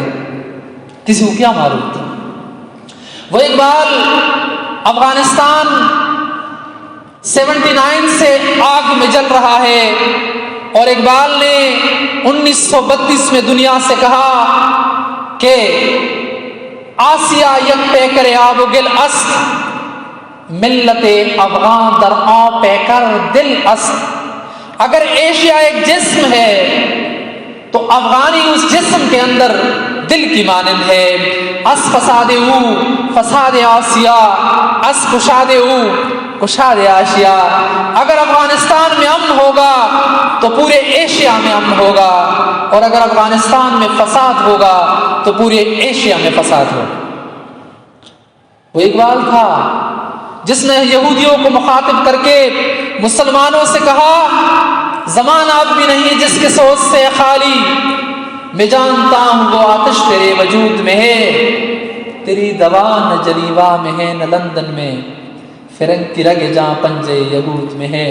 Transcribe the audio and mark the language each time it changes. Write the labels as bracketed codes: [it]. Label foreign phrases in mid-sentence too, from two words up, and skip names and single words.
[ur] کسی کو کیا معلوم تھا؟ وہ اقبال افغانستان 79 سے آگ میں جل رہا ہے اور اقبال نے 1932 میں دنیا سے کہا کہ [fa] آسیا یک پیکر آب و گل است، ملت افغان در آب پیکر دل است۔ [ur] اگر ایشیا ایک جسم ہے تو افغانی اس جسم کے اندر دل کی مانند ہے۔ [fa] اس فساد او فساد آسیا، اس کشاد او کشاد آسیا۔ [ur] اگر افغانستان میں امن ہوگا تو پورے ایشیا میں امن ہوگا، اور اگر افغانستان میں فساد ہوگا تو پورے ایشیا میں فساد ہوگا۔ وہ اقبال تھا جس نے یہودیوں کو مخاطب کر کے مسلمانوں سے کہا زمانہ اب بھی نہیں جس کے سوچ سے خالی، میں جانتا ہوں وہ آتش تیرے وجود میں ہے، تیری دوا نہ جنیوا میں ہے نہ لندن میں، فرنگ کی رگ جہاں پنجے یہود میں ہے۔